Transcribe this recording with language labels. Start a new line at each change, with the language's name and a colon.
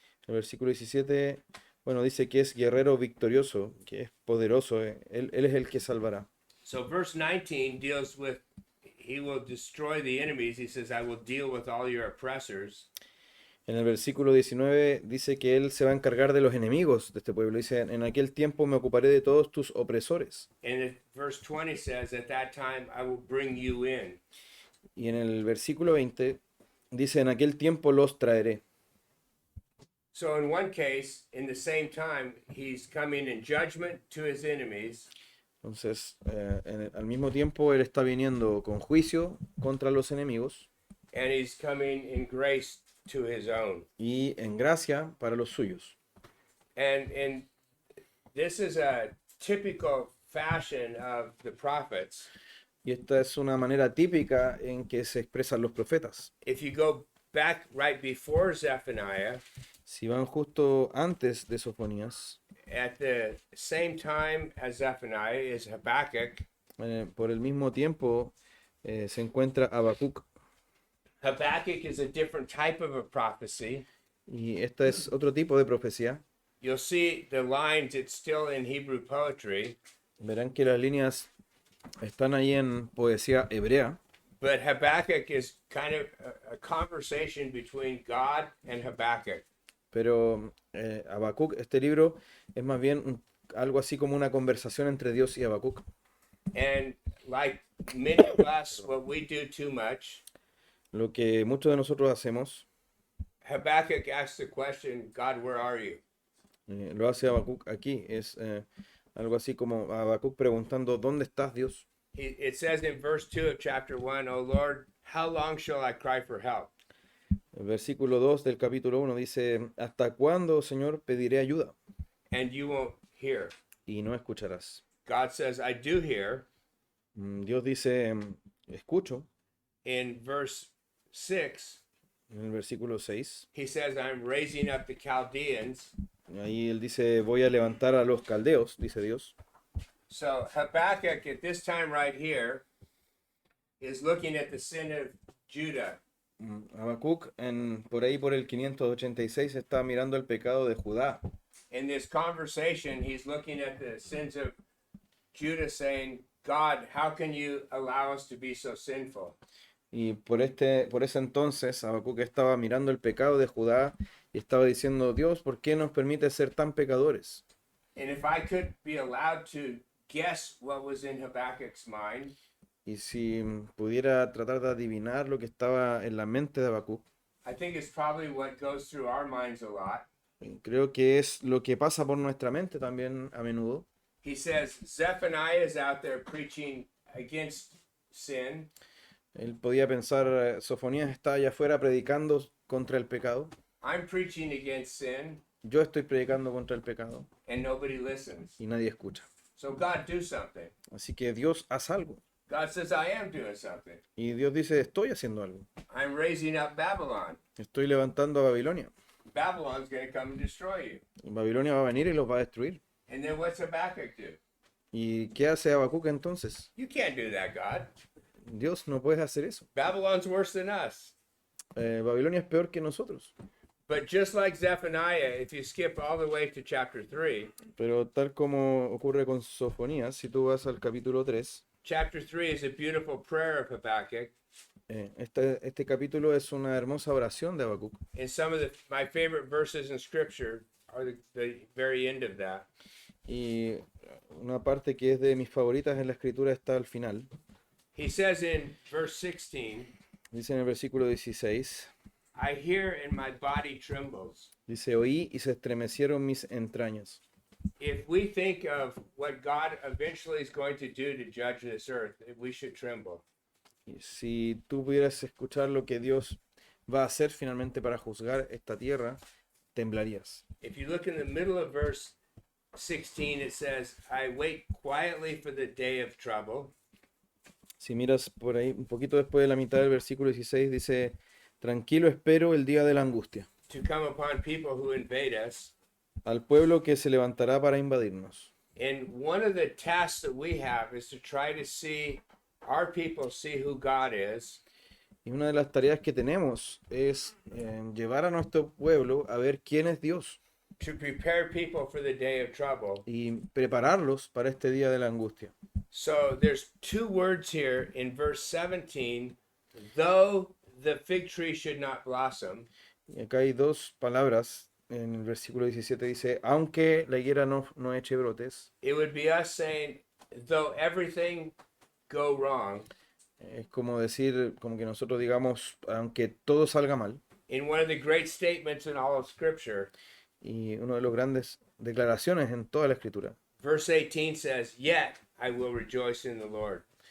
Spanish: El versículo 17, bueno, dice que es guerrero victorioso, que es poderoso, él es el que salvará.
English: So verse 19 deals with, he will destroy the enemies. He says, "I will deal with all your oppressors."
Spanish: En el versículo 19 dice que él se va a encargar de los enemigos de este pueblo. Dice, en aquel tiempo me ocuparé de todos tus opresores.
English: And verse 20 says, "At that time I will bring you in."
Spanish: Y en el versículo 20 dice, en aquel tiempo los traeré.
English: So in one case, in the same time, he's coming in judgment to his enemies.
Spanish: Entonces, al mismo tiempo, él está viniendo con juicio contra los enemigos
English: And he's coming in grace to his own.
Spanish: y en gracia para los suyos.
English: And this is a typical fashion of the prophets.
Spanish: Y esta es una manera típica en que se expresan los profetas.
English: If you go back right before Zephaniah,
Spanish: Si van justo antes de Sofonías,
English: at the same time as Zephaniah is Habakkuk.
Spanish: Por el mismo tiempo se encuentra Habacuc,
English: Habakkuk is a different type of a prophecy.
Spanish: y esta es otro tipo de profecía.
English: You'll see the lines, it's still in Hebrew poetry,
Spanish: Verán que las líneas están ahí en poesía hebrea,
English: but Habakkuk is kind of a conversation between God and Habakkuk.
Spanish: pero Habacuc, este libro, es más bien algo así como una conversación entre Dios y Habacuc.
English: And like many of us, what we do too much,
Spanish: Lo que muchos de nosotros hacemos,
English: Habakkuk asks the question, God, where are you?
Spanish: lo hace Habacuc aquí, es algo así como Habacuc preguntando, ¿dónde estás, Dios?
English: It says in verse 2 of chapter 1, O Lord, how long shall I cry for help?
Spanish: El versículo 2 del capítulo 1 dice, ¿hasta cuándo, Señor, pediré ayuda?
English: And you won't hear.
Spanish: Y no escucharás.
English: God says, I do hear.
Spanish: Dios dice, escucho.
English: In verse 6,
Spanish: En el versículo 6,
English: he says, I'm raising up the Chaldeans.
Spanish: ahí él dice, voy a levantar a los caldeos, dice Dios.
English: So Habakkuk at this time right here is looking at the sin of Judah.
Spanish: Habacuc, por ahí por el 586, está mirando el pecado de Judá.
English: In this conversation, he's looking at the sins of Judah, saying, God, how can you allow us to be so sinful?
Spanish: Y por ese entonces, Habacuc estaba mirando el pecado de Judá y estaba diciendo, Dios, ¿por qué nos permite ser tan pecadores?
English: And if I could be allowed to guess what was in Habakkuk's mind,
Spanish: Y si pudiera tratar de adivinar lo que estaba en la mente de Habacuc,
English: I think it's probably what goes through our minds a lot.
Spanish: creo que es lo que pasa por nuestra mente también a menudo.
English: He says, Zephaniah is out there preaching against sin.
Spanish: Él podía pensar, Sofonías está allá afuera predicando contra el pecado.
English: I'm preaching against sin,
Spanish: Yo estoy predicando contra el pecado
English: and nobody listens.
Spanish: y nadie escucha.
English: So God, do something.
Spanish: Así que Dios, haz algo.
English: God says, I am doing something.
Spanish: Y Dios dice, estoy haciendo algo.
English: I'm raising up Babylon.
Spanish: Estoy levantando a Babilonia.
English: Babylon's going to come and destroy you.
Spanish: Y Babilonia va a venir y los va a destruir.
English: And then what's Habakkuk do?
Spanish: ¿Y qué hace Habacuc entonces?
English: You can't do that, God.
Spanish: Dios, no puedes hacer eso.
English: Babylon's worse than us.
Spanish: Babilonia es peor que nosotros.
English: But just like Zephaniah, if you skip all the way to chapter 3,
Spanish: Pero tal como ocurre con Sofonías, si tú vas al capítulo 3,
English: chapter 3 is a beautiful prayer of Habakkuk.
Spanish: este capítulo es una hermosa oración de Habacuc.
English: And some of my favorite verses in scripture are the very end of that.
Spanish: Y una parte que es de mis favoritas en la escritura está al final.
English: He says in verse 16,
Spanish: Dice en el versículo 16,
English: I hear and my body trembles.
Spanish: dice, oí y se estremecieron mis entrañas.
English: If we think of what God eventually is going to do to judge this earth, we should tremble.
Spanish: Y si tú pudieras escuchar lo que Dios va a hacer finalmente para juzgar esta tierra, temblarías.
English: If you look in the middle of verse 16, it says, I wait quietly for the day of trouble.
Spanish: Si miras por ahí, un poquito después de la mitad del versículo 16, dice, tranquilo espero el día de la angustia,
English: to come upon people who invade us.
Spanish: al pueblo que se levantará para invadirnos.
English: And one of the tasks that we have is to try to see our people see who God is.
Spanish: Y una de las tareas que tenemos es llevar a nuestro pueblo a ver quién es Dios
English: To prepare people for the day of trouble.
Spanish: y prepararlos para este día de la angustia.
English: So there's two words here in verse 17, though the fig tree should not blossom.
Spanish: Y acá hay dos palabras. En el versículo 17 dice, aunque la higuera no eche brotes,
English: It would be us saying, though everything go wrong.
Spanish: es como decir, como que nosotros digamos, aunque todo salga mal.
English: In one of the great statements in all of Scripture,
Spanish: Y una de las grandes declaraciones en toda la escritura
English: verse 18 says, yet I will rejoice in the Lord.